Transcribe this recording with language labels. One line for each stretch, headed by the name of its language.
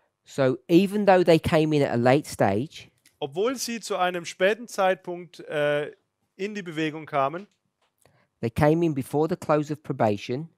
English: So even though they came in at a late stage,
German: Obwohl sie zu einem späten Zeitpunkt in die Bewegung kamen,
English: they came in before the close of probation,